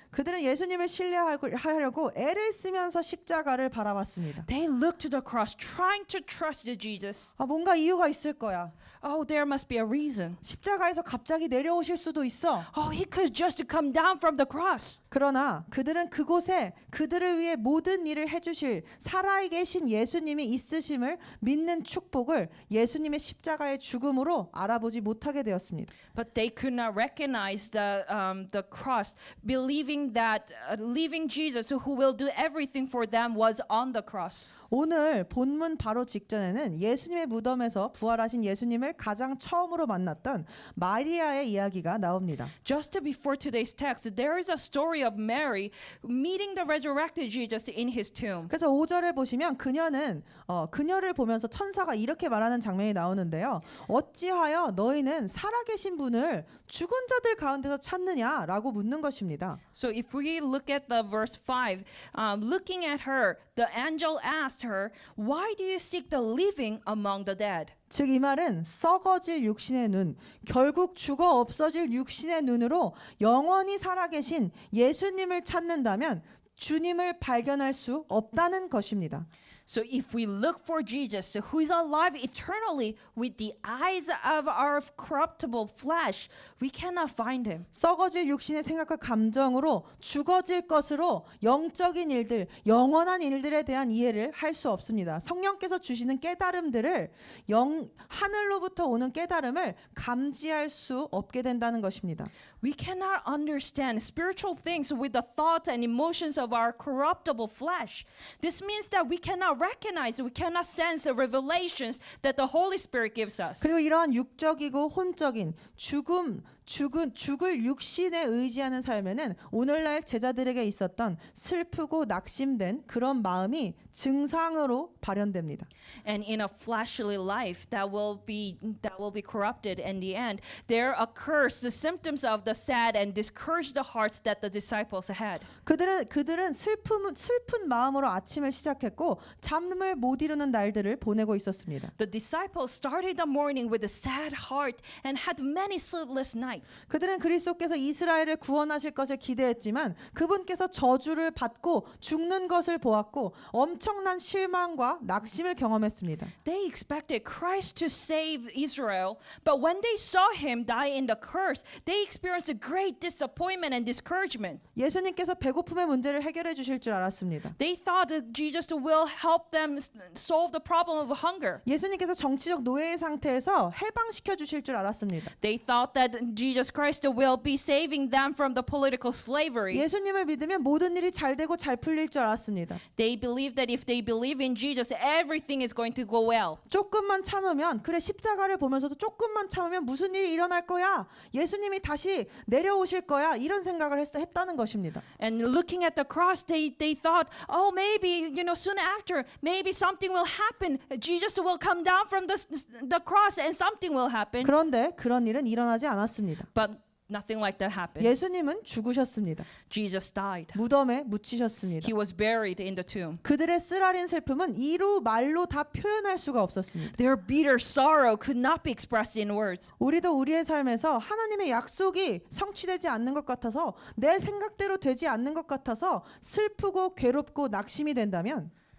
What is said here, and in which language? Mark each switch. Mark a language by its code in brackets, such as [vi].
[ko] 그들은 예수님을 신뢰하려고 애를 쓰면서 십자가를 바라봤습니다. [en] They looked to the cross, trying to trust Jesus. [ko] 뭔가 이유가 있을 거야. [en] Oh, there must be a reason. [ko] 십자가에서 갑자기 내려오실 수도 있어. [en] Oh, he could just come down from the cross. [ko] 그러나 그들은 그곳에 그들을 위해 모든 일을 해주실 살아계신 예수님이 있으심을 믿는 축복을 예수님의 십자가의 죽음으로 알아보지 못하게 되었습니다. [en] But they could not recognize the cross, believing that leaving Jesus, who will do everything for them, was on the cross. [ko] 오늘 본문 바로 직전에는 예수님의 무덤에서 부활하신 예수님을 가장 처음으로 만났던 마리아의 이야기가 나옵니다. [en] Just before today's text, there is a story of Mary meeting the resurrected Jesus in his tomb. [ko] 그래서 5절에 보시면 그녀를 보면서 천사가 이렇게 말하는 장면이 나오는데요. 어찌하여 너희는 살아계신 분을 죽은 자들 가운데서 찾느냐라고 묻는 것입니다. [en] So if we look at the verse 5, looking at her, the angel asked her, "Why do you seek the living among the dead?" [ko] 즉 이 말은 썩어질 육신의 눈, 결국 죽어 없어질 육신의 눈으로 영원히 살아계신 예수님을 찾는다면 주님을 발견할 수 없다는 것입니다. [en] So if we look for Jesus, who is alive eternally with the eyes of our corruptible flesh, we cannot find him. [ko] 썩어질 육신의 생각과 감정으로 죽어질 것으로 영적인 일들, 영원한 일들에 대한 이해를 할 수 없습니다. 성령께서 주시는 깨달음들을 하늘로부터 오는 깨달음을 감지할 수 없게 된다는 것입니다. [en] We cannot understand spiritual things with the thoughts and emotions of our corruptible flesh. This means that we cannot recognize, we cannot sense the revelations that the Holy Spirit gives us. [ko] 그리고 이러한 육적이고 혼적인 죽을 육신에 의지하는 삶에는 오늘날 제자들에게 있었던 슬프고 낙심된 그런 마음이 증상으로 발현됩니다. [en] And in a fleshly life that will be corrupted in the end, there occurs the symptoms of the sad and discouraged hearts that the disciples had. [ko] 그들은 슬픈 마음으로 아침을 시작했고 잠을 못 이루는 날들을 보내고 있었습니다. [en] The disciples started the morning with a sad heart and had many sleepless nights. [ko] 그들은 그리스도께서 이스라엘을 구원하실 것을 기대했지만 그분께서 저주를 받고 죽는 것을 보았고 엄청난 실망과 낙심을 경험했습니다. [en] They expected Christ to save Israel, but when they saw him die in the curse, they experienced a great disappointment and discouragement. [ko] 예수님께서 배고픔의 문제를 해결해 주실 줄 알았습니다. [en] They thought that Jesus will help them solve the problem of hunger. [ko] 예수님께서 정치적 노예의 상태에서 해방시켜 주실 줄 알았습니다. [en] They thought that Jesus Christ will be saving them from the political slavery. [ko] 예수님을 믿으면 모든 일이 잘 되고 잘 풀릴 줄 알았습니다. [en] They believe that if they believe in Jesus, everything is going to go well. [ko] 조금만 참으면 그래 십자가를 보면서도 조금만 참으면 무슨 일이 일어날 거야. 예수님이 다시 내려오실 거야. 이런 생각을 했다는 것입니다. [en] And looking at the cross, they thought, oh, maybe, soon after, maybe something will happen. Jesus will come down from the cross and something will happen. [ko] 그런데 그런 일은 일어나지 않았습니다. [en] But nothing like that happened. [ko] 예수님은 죽으셨습니다. [en] Jesus died. [ko] 무덤에 묻히셨습니다. [en] He was buried in the tomb. [ko] 그들의 쓰라린 슬픔은 이루 말로 다 표현할 수가 없었습니다. [en] Their bitter sorrow could not be expressed in words. [ko] 우리도 우리의 삶에서 하나님의 약속이 성취되지 않는 것 같아서 내 생각대로 되지 않는 것 같아서 슬프고 괴롭고 낙심이 된다면